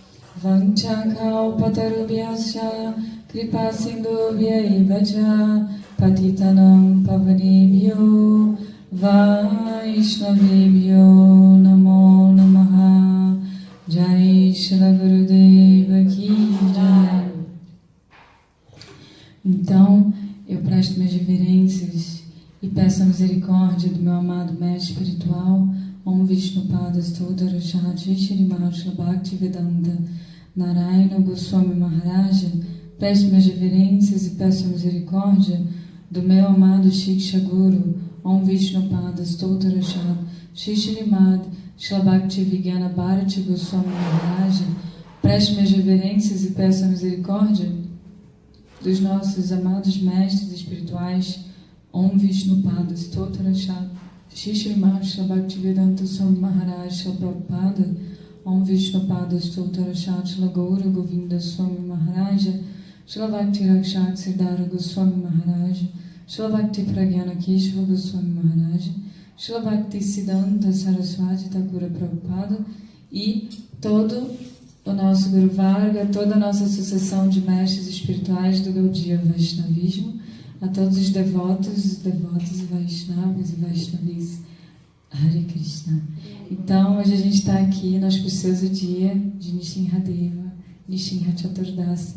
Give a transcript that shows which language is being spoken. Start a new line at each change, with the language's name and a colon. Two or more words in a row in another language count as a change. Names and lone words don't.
Sanskrit: Vanchakalpatarubhyasya Kripa sindhubhya evacha Patitanam pavanebhyo Vaishnavebhyo Namo Namaha Jai Shri Gurudeva Ki Jai.
Portuguese: Então, eu presto minhas reverências e peço a misericórdia do meu amado mestre espiritual, Om Vishnupada Stodara Shri Shri Mahashla Bhaktivedanta Narayana Goswami Maharaja. Presto minhas reverências e peço a misericórdia do meu amado Shiksha Guru, Om Vishnupada Stodara Shri Shrimad Shlabhaktivigyana Bharati Goswami Maharaja. Presto minhas reverências e peço a misericórdia dos nossos amados mestres espirituais, Om Vishnupada Stotara Shri Shrimad Shlabhaktivedanta Swami Maharaj Shri Prabhupada, Om Vishnupada Stotara Shri Gaura Govinda Swami Maharaja, Shri Bhakti Rakshak Siddhara Goswami Maharaja, Shri Bhakti Pragyana Keshava Goswami Maharaja, Shri Bhakti Siddhanta Saraswati Thakura Prabhupada e todo o nosso Guru Varga, toda a nossa sucessão de mestres espirituais do Gaudiya Vaishnavismo, a todos os devotos e Vaishnavas e Vaishnavis. Hare Krishna. Então, hoje a gente está aqui no auspicioso dia de Nishinradeva, Nishinra Chaturdasi.